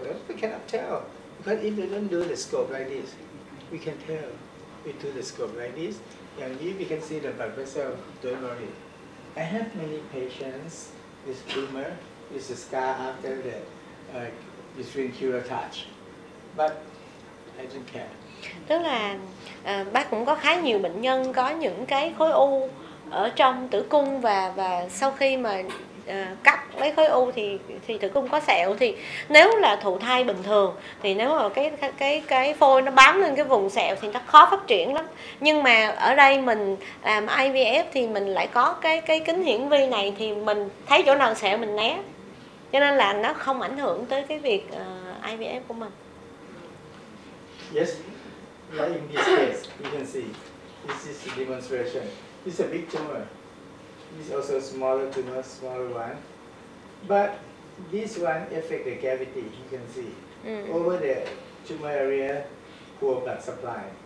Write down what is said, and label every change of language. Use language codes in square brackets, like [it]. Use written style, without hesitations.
[en] The doctor cannot tell. Because if they don't do the scope like this, we can tell. We do the scope like this, and we can see the blood vessel. Don't worry. I have many patients with tumor, with the scar after the uterine curettage. But I don't care. [vi] Tức là bác cũng có khá nhiều bệnh nhân có những cái khối u ở trong tử cung và sau khi mà cắt lấy khối u thì tử cung có sẹo, thì nếu là thụ thai bình thường thì nếu mà cái phôi nó bám lên cái vùng sẹo thì nó khó phát triển lắm. Nhưng mà ở đây mình làm IVF thì mình lại có cái kính hiển vi này, thì mình thấy chỗ nào sẹo mình né, cho nên là nó không ảnh hưởng tới cái việc IVF của mình. [en] Yes, like in this case, you can see this is the demonstration. It's a big tumor. It's also smaller tumor, smaller one. But this one affects the cavity, you can see. Over the tumor area, poor blood supply.